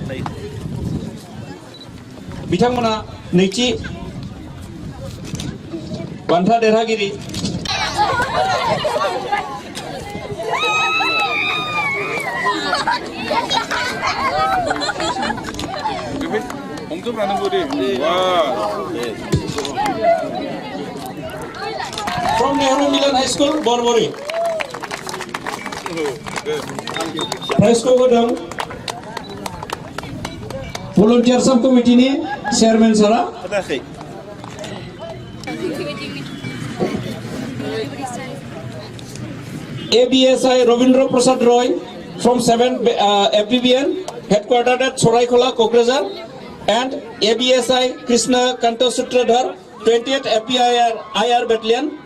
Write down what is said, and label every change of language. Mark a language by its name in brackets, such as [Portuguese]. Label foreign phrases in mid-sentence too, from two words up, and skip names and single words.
[Bodo] बिथांमोना नैथि बान्था देरहागिरि from Nehru Milan High School, Borbori. प्राइजखौ होदों volunteer [English] sub committeeni chairman [Bodo] सारा। [English] ABSI Ravindra Prasad Roy from 7 FBBN headquartered at Soraikola, Kokrajhar, and ABSI Krishna Kanta Sutradhar 20th FPIR Battalion.